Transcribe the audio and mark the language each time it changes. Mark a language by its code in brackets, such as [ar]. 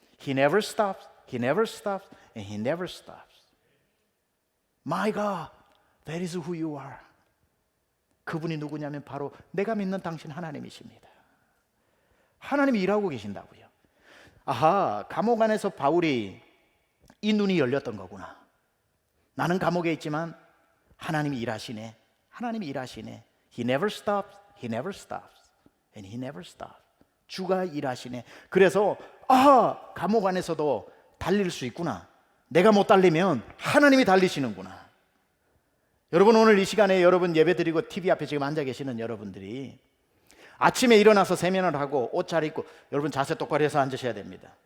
[en] He never stops, He never stops, and He never stops. My God, that is who you are. [ko] 그분이 누구냐면 바로 내가 믿는 당신 하나님이십니다. 하나님이 일하고 계신다고요. 아하, 감옥 안에서 바울이 이 눈이 열렸던 거구나. 나는 감옥에 있지만 하나님이 일하시네. [en] He never stops, He never stops, and He never stops. [ko] 주가 일하시네. 그래서 아하, 감옥 안에서도 달릴 수 있구나. 내가 못 달리면 하나님이 달리시는구나. 여러분, 오늘 이 시간에 여러분 예배드리고 TV 앞에 지금 앉아 계시는 여러분들이 아침에 일어나서 세면을 하고 옷 잘 입고, 여러분 자세 똑바로 해서 앉으셔야 됩니다.